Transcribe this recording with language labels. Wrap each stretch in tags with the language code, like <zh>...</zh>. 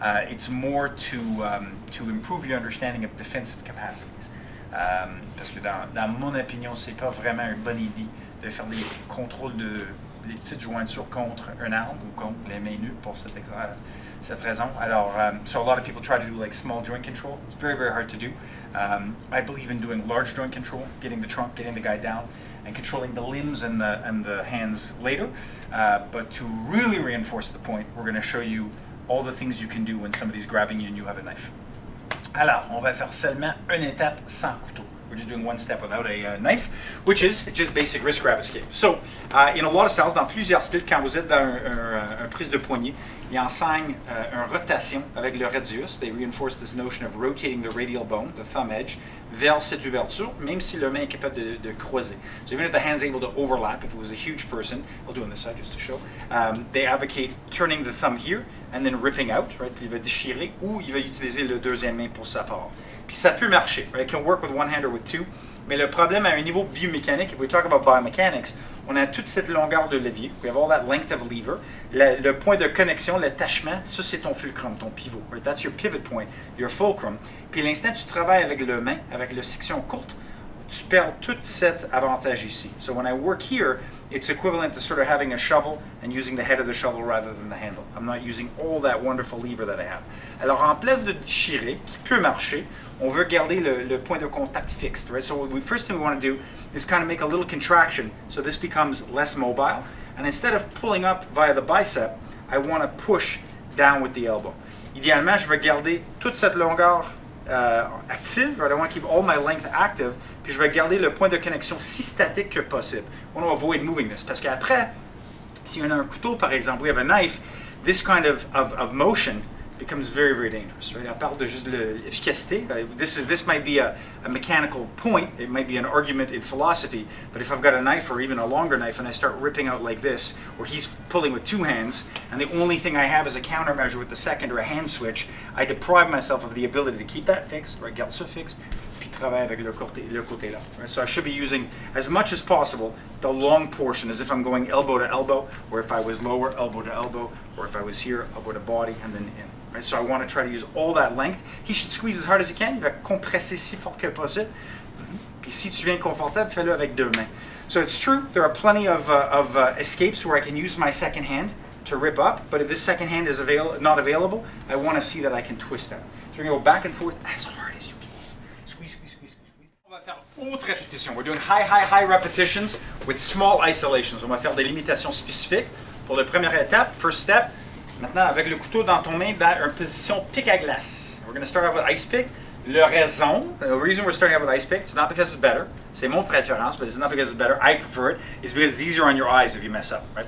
<en>It's more to improve your understanding of defensive capacities.</en> <fr>Parce que dans mon opinion, c'est pas vraiment une bonne idée de faire des contrôles les petites jointures contre un arme ou contre les mains nues pour cette raison.</fr> <en>Alors, so a lot of people try to do like small joint control. It's very, very hard to do. I believe in doing large joint control, getting the trunk, getting the guy down, and controlling the limbs and the hands later. But to really reinforce the point, we're going to show you all the things you can do when somebody's grabbing you and you have a knife.</en> <fr>Alors, on va faire seulement une étape sans couteau.</fr> <en>We're just doing one step without a knife, which is just basic wrist grab escape. So, in a lot of styles,</en> <fr>dans plusieurs styles, quand vous êtes dans un prise de poignet, ils enseignent une rotation avec le radius.</fr> <en>They reinforce this notion of rotating the radial bone, the thumb edge,</en> <fr>vers cette ouverture, même si le main est capable de croiser.</fr> <en>So even if the hand's able to overlap, if it was a huge person, I'll do on this side just to show, they advocate turning the thumb here and then ripping out, right?</en> <fr>Puis il va déchirer, ou il va utiliser le deuxième main pour sa part. Puis ça peut marcher,</fr> <en>right? It can work with one hand or with two.</en> <fr>Mais le problème à un niveau biomécanique,</fr> <en>if we talk about biomechanics,</en> <fr>on a toute cette longueur de levier.</fr> <en>We have all that length of lever.</en> <fr>Le point de connexion, l'attachement, ça c'est ton fulcrum, ton pivot.</fr> <en>Right? That's your pivot point, your fulcrum.</en> <fr>Puis l'instant tu travailles avec le main, avec la section courte, tu perds tout cet avantage ici.</fr> <en>So when I work here, it's equivalent to sort of having a shovel and using the head of the shovel rather than the handle. I'm not using all that wonderful lever that I have.</en> <fr>Alors en place de déchirer, qui peut marcher, on veut garder le point de contact fixed.</fr> <en>Right? So first thing we want to do is kind of make a little contraction so this becomes less mobile. And instead of pulling up via the bicep, I want to push down with the elbow.</en> <fr>Idéalement, je veux garder toute cette longueur active, right?</fr> <en>I want to keep all my length active,</en> <fr>puis je vais garder le point de connexion si statique que possible.</fr> <en>I want to avoid moving this,</en> <fr>parce qu'après, Si on a un couteau, par exemple,</fr> <en>we have a knife, this kind of motion becomes very, very dangerous.</en> <fr>Right? I parle de juste l'efficacité.</fr> <en>This might be a mechanical point. It might be an argument in philosophy. But if I've got a knife or even a longer knife and I start ripping out like this, or he's pulling with two hands, and the only thing I have is a countermeasure with the second or a hand switch, I deprive myself of the ability to keep that fixed, right?</en> <fr>Garde ça fixe, puis travaille avec le côté là.</fr> <en>Right? So I should be using, as much as possible, the long portion, as if I'm going elbow to elbow, or if I was lower, elbow to elbow, or if I was here, elbow to body, and then in. Right, so I want to try to use all that length. He should squeeze as hard as he can.</en> <fr>Il va compresser si fort que possible. Puis si tu viens confortable, fais-le avec deux mains.</fr> <en>So it's true, there are plenty of escapes where I can use my second hand to rip up, but if this second hand is not available, I want to see that I can twist out. So we're going to go back and forth as hard as you can. Squeeze, squeeze, squeeze, squeeze, squeeze.</en> <fr>On va faire haute répétition.</fr> <en>We're doing high repetitions with small isolations.</en> <fr>On va faire des limitations spécifiques. Pour la première étape,</fr> <en>first step,</en> <fr>maintenant, avec le couteau dans ton main, dans une position pic à glace.</fr> <en>We're going to start off with ice pick.</en> <fr>Le raison,</fr> <en>the reason we're starting off with ice pick, it's not because it's better.</en> <fr>C'est mon préférence,</fr> <en>but it's not because it's better. I prefer it. It's because it's easier on your eyes if you mess up, right?</en>